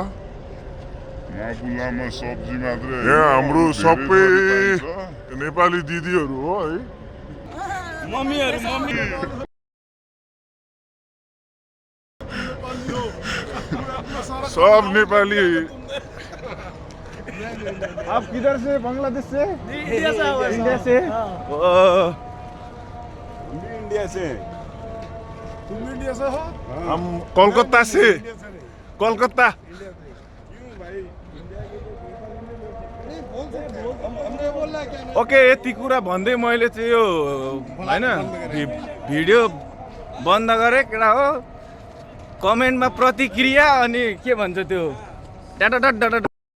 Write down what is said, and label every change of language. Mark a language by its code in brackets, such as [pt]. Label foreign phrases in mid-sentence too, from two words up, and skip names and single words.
[ne] महाबुल्लामा सब्जी मात्रै, यहाँ हाम्रो सबै नेपाली दिदीहरू हो है, मम्मीहरू। मम्मी सब नेपाली। [hi] आप किधर से? बांग्लादेश से? इंडिया से। इंडिया से? इंडिया से। तुम इंडिया से हो? हम कोलकाता से। कोलकाता। ओके, [ne] यति कुरा भन्दै मैले चाहिँ यो होइन भिडियो बन्द गरेँ केटा हो। कमेन्टमा प्रतिक्रिया अनि के भन्छ त्यो डाटा